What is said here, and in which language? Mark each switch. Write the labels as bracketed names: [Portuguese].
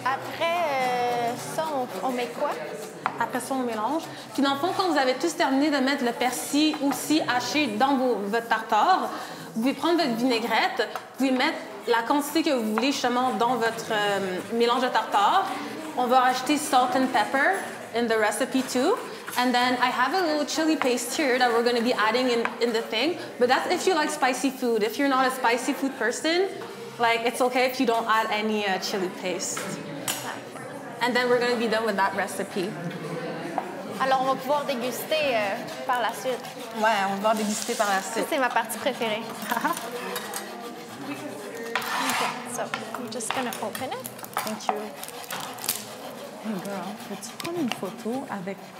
[French] Après ça, on met quoi? Après ça, on mélange. Puis dans le fond, quand vous avez tous terminé de mettre le persil aussi haché dans votre tartare, vous pouvez prendre votre vinaigrette, vous pouvez mettre la quantité que vous voulez justement dans votre mélange de tartare. On va rajouter [English] salt and pepper in the recipe too. And then I have a little chili paste here that we're going to be adding in the thing. But that's if you like spicy food. If you're not a spicy food person, like it's okay if you don't add any chili paste. And then we're going to be done with that recipe. [French] Alors, on va pouvoir déguster par la suite. Ouais, on va pouvoir déguster par la suite. C'est ma partie préférée. [English] Okay, so I'm just gonna open it. Thank you. Hey girl, [French] peux-tu prendre une photo avec...